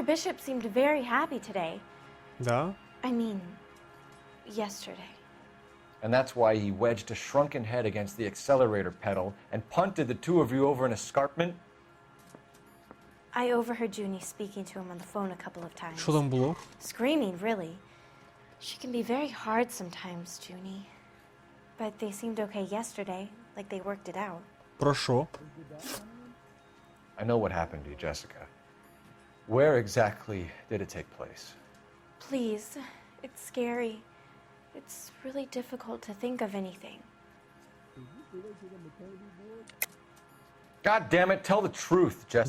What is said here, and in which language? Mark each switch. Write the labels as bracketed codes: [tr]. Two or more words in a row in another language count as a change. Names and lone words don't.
[en] Bishop seemed very happy today. Да? I mean, yesterday. And that's why he wedged a shrunken head against the accelerator pedal and punted the two of you over an escarpment? I overheard Junie speaking to him on the phone a couple of times. [uk] Що там було? [en] Screaming, really. She can be very hard sometimes, Junie. But they seemed okay yesterday, like they worked it out. [uk] Про що? [en] I know what happened to you, Jessica. Where exactly did it take place? Please, it's scary. It's really difficult to think of anything. God damn it, tell the truth, Jessica.